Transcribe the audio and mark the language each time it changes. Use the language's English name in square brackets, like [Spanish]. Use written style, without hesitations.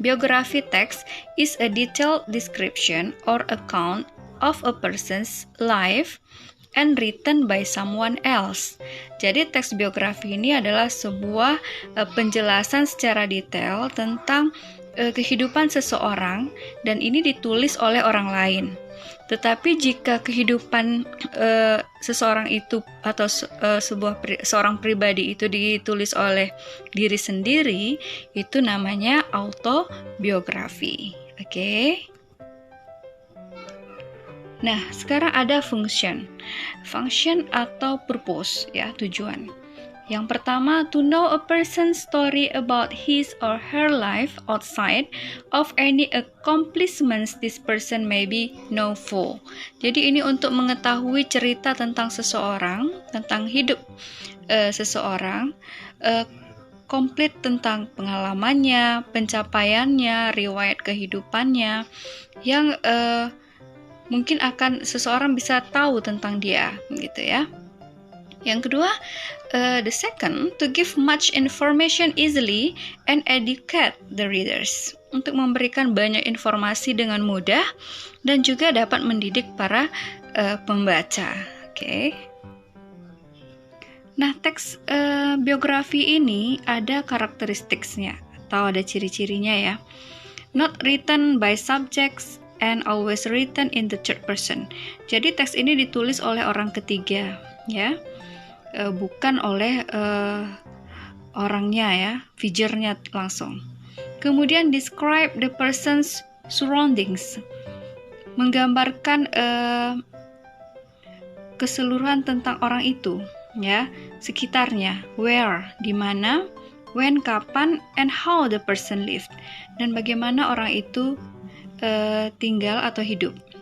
[English] Biografi text is a detailed description or account of a person's life and written by someone else. [Indonesian] Jadi teks biografi ini adalah sebuah penjelasan secara detail tentang kehidupan seseorang dan ini ditulis oleh orang lain. Tetapi jika kehidupan seseorang itu atau seorang pribadi itu ditulis oleh diri sendiri, itu namanya autobiografi. Oke? Nah, sekarang ada function. Function atau purpose ya, tujuan. Yang pertama, [English] to know a person's story about his or her life outside of any accomplishments this person may be know full. [Indonesian] Jadi ini untuk mengetahui cerita tentang seseorang, tentang hidup seseorang, komplit tentang pengalamannya, pencapaiannya, riwayat kehidupannya, yang mungkin akan seseorang bisa tahu tentang dia, gitu ya. Yang kedua, [English] the second, to give much information easily and educate the readers. [Indonesian] Untuk memberikan banyak informasi dengan mudah dan juga dapat mendidik para pembaca. Oke. Nah, teks biografi ini ada karakteristiknya atau ada ciri-cirinya ya. [English] Not written by subjects and always written in the third person. [Indonesian] Jadi teks ini ditulis oleh orang ketiga ya. Bukan oleh orangnya ya, figure-nya langsung. Kemudian [English] describe the person's surroundings, [Indonesian] menggambarkan keseluruhan tentang orang itu ya, sekitarnya, where, di mana, when, kapan, [English] and how the person lived, [Indonesian] dan bagaimana orang itu tinggal atau hidup.